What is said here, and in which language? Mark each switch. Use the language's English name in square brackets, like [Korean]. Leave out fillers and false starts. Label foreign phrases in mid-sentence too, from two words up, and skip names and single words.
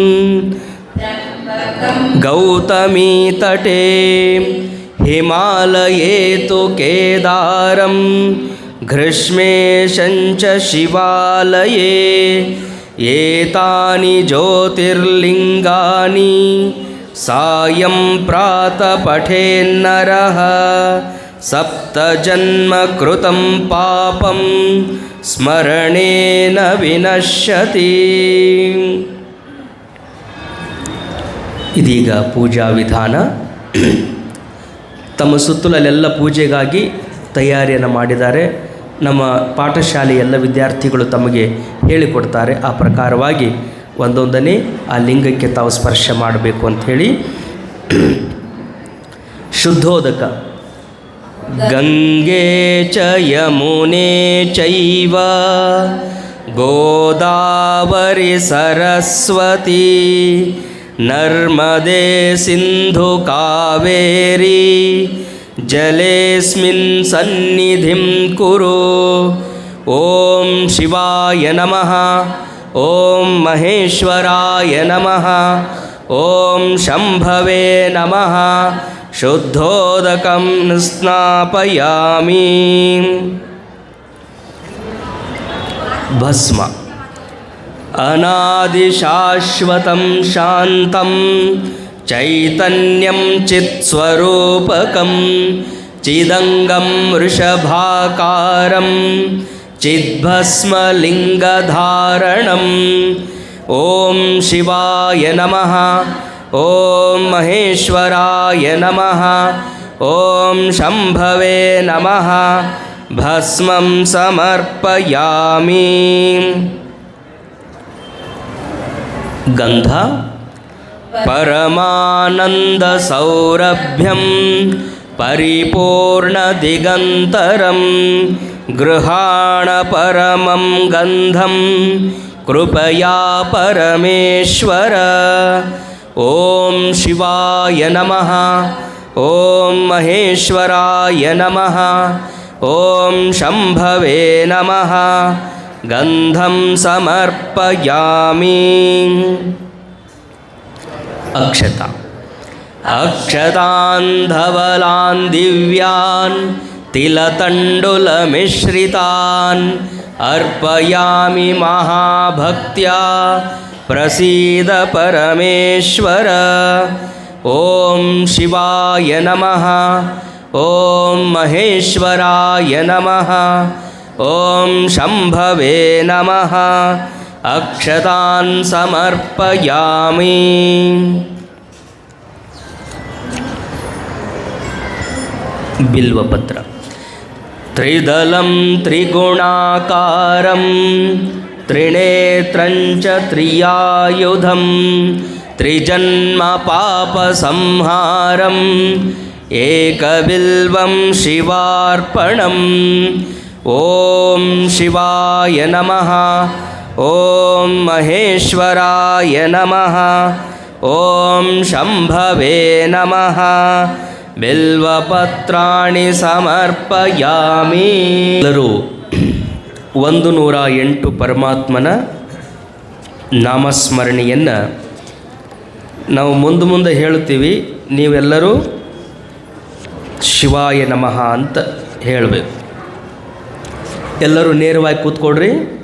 [Sanskrit] ಗೌತಮೀತಟೆ ಹಿಮಾಲಯೇತು ಕೇದಾರಂ ಗ್ರೀಷ್ಮೇಶಂಚ ಶಿವಾಲಯೇ ಏತಾನಿ ಜ್ಯೋತಿರ್ಲಿಂಗಾನಿ ಸಾಯಂ ಪ್ರಾತಃ ಪಠೇನ್ನರಃ ಸಪ್ತಜನ್ಮ ಕೃತಂ ಪಾಪಂ ಸ್ಮರಣೇನ ವಿನಶ್ಯತಿ. [Kannada] ಇದೀಗ ಪೂಜಾ ವಿಧಾನ. ತಮ್ಮ ಸುತ್ತಲಲ್ಲೆಲ್ಲ ಪೂಜೆಗಾಗಿ ತಯಾರಿಯನ್ನು ಮಾಡಿದ್ದಾರೆ. ನಮ್ಮ ಪಾಠಶಾಲೆಯ ಎಲ್ಲ ವಿದ್ಯಾರ್ಥಿಗಳು ತಮಗೆ ಹೇಳಿಕೊಡ್ತಾರೆ. ಆ ಪ್ರಕಾರವಾಗಿ ಒಂದೊಂದನೇ ಆ ಲಿಂಗಕ್ಕೆ ತಾವು ಸ್ಪರ್ಶ ಮಾಡಬೇಕು ಅಂಥೇಳಿ. ಶುದ್ಧೋದಕ. [Sanskrit] ಗಂಗೆ ಚ ಯಮುನೆ ಚೈವ ಗೋದಾವರಿ ಸರಸ್ವತಿ ನರ್ಮದೆ ಸಿಂಧು ಕಾವೇರಿ ಜಲೇಸ್ಮಿನ್ ಸನ್ನಿಧಿಂ ಕುರು. ಓಂ ಶಿವಾಯ ನಮಃ. ಓಂ ಮಹೇಶ್ವರಾಯ ನಮಃ. ಓಂ ಶಂಭವೇ ನಮಃ. ಶುದ್ಧೋದಕಂ ಸ್ನಾಪಯಾಮಿ. [Kannada] ಭಸ್ಮ. [Sanskrit] ಅನಾದಿಶಾಶ್ವತಂ ಶಾಂತಂ ಚೈತನ್ಯಂ ಚಿತ್ಸ್ವರೂಪಕಂ ಚಿದಂಗಂ ವೃಷಭಾಕಾರಂ ಚಿದ್ಭಸ್ಮಲಿಂಗಧಾರಣಂ. ಓಂ ಶಿವಾಯ ನಮಃ. ಓಂ ಮಹೇಶ್ವರಾಯ ನಮಃ. ಓಂ ಶಂಭವೇ ನಮಃ. ಭಸ್ಮಂ ಸಮರ್ಪಯಾಮಿ. [Kannada] ಗಂಧ. [Sanskrit] ಪರಮಾನಂದ ಸೌರಭ್ಯಂ ಪರಿಪೂರ್ಣದಿಗಂತರಂ ಗೃಹಾಣ ಪರಮಂ ಗಂಧಂ ಕೃಪಯಾ ಪರಮೇಶ್ವರ. ಓಂ ಶಿವಾಯ ನಮಃ. ಓಂ ಮಹೇಶ್ವರಾಯ ನಮಃ. ಓಂ ಶಂಭವೇ ನಮಃ. ಗಂಧಂ ಸಮರ್ಪಯಾಮಿ. [Kannada] ಅಕ್ಷತ. [Sanskrit] ಅಕ್ಷತಾಂಧವಲಾನ್ ದಿವ್ಯಾನ್ ತಿಲತಂಡುಲಮಿಶ್ರಿತಾನ್ ಅರ್ಪಯಾಮಿ ಮಹಾಭಕ್ತ್ಯಾ ಪ್ರಸೀದ ಪರಮೇಶ್ವರ. ಓಂ ಶಿವಾಯ ನಮಃ. ಓಂ ಮಹೇಶ್ವರಾಯ ನಮಃ. ಓಂ ಶಂಭವೇ ನಮಃ. ಅಕ್ಷತಾನ್ ಸಮರ್ಪಯಾಮಿ. [Kannada] ಬಿಲ್ವಪತ್ರ. [Sanskrit] ತ್ರಿದಲಂ ತ್ರಿಗುಣಾಕಾರಂ ತ್ರಿನೇತ್ರಂಚ ತ್ರಿಯಾಯುಧಂ ತ್ರಿಜನ್ಮ ಪಾಪ ಸಂಹಾರಂ ಏಕಬಿಲ್ವಂ ಶಿವಾರ್ಪಣಂ. ಓಂ ಶಿವಾಯ ನಮಃ. ಓಂ ಮಹೇಶ್ವರಾಯ ನಮಃ. ಓಂ ಶಂಭವೇ ನಮಃ. ಬಿಲ್ವಪತ್ರಾಣಿ ಸಮರ್ಪಯಾಮಿ. [Kannada] ಎಲ್ಲರೂ 108 ಪರಮಾತ್ಮನ ನಾಮಸ್ಮರಣೆಯನ್ನು ನಾವು ಮುಂದೆ ಹೇಳುತ್ತೀವಿ. ನೀವೆಲ್ಲರೂ [Sanskrit] ಶಿವಾಯ ನಮಃ [Kannada] ಅಂತ ಹೇಳಬೇಕು. ಎಲ್ಲರೂ ನೇರವಾಗಿ ಕೂತ್ಕೊಡ್ರಿ.